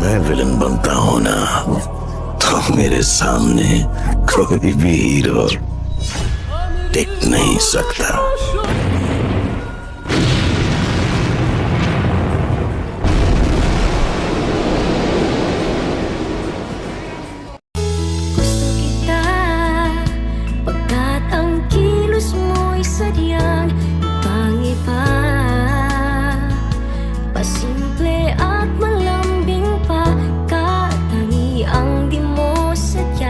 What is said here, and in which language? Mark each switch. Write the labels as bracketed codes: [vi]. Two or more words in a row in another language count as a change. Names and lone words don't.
[hi] इलन बनता हूं ना तो मेरे सामने कोई भी हीरो टिक नहीं सकता। [tl] Gusto kita pagkat ang kilos mo'y sadyang ibang-iba, pasimple at malambing pa, katangiang di mo sadya.